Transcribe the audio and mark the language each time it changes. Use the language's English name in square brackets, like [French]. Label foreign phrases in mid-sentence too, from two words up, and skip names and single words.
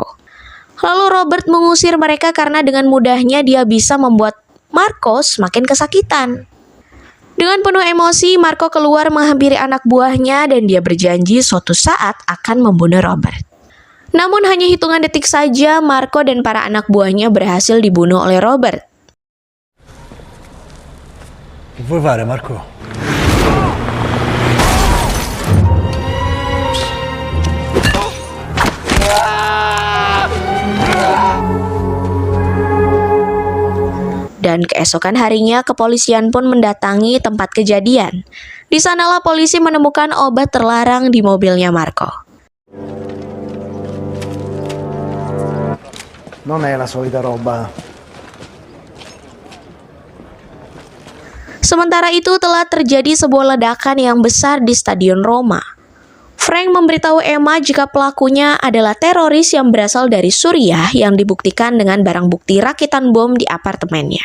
[Indonesian] Lalu Robert mengusir mereka karena dengan mudahnya dia bisa membuat Marco semakin kesakitan. Dengan penuh emosi, Marco keluar menghampiri anak buahnya dan dia berjanji suatu saat akan membunuh Robert. Namun hanya hitungan detik saja, Marco dan para anak buahnya berhasil dibunuh oleh Robert. [Italian] Che vuoi fare, Marco? [Indonesian] Dan keesokan harinya kepolisian pun mendatangi tempat kejadian. Di sanalah polisi menemukan obat terlarang di mobilnya Marco. [Italian] Non è la solita roba. [Indonesian] Sementara itu telah terjadi sebuah ledakan yang besar di Stadion Roma. Frank memberitahu Emma jika pelakunya adalah teroris yang berasal dari Suriah yang dibuktikan dengan barang bukti rakitan bom di apartemennya.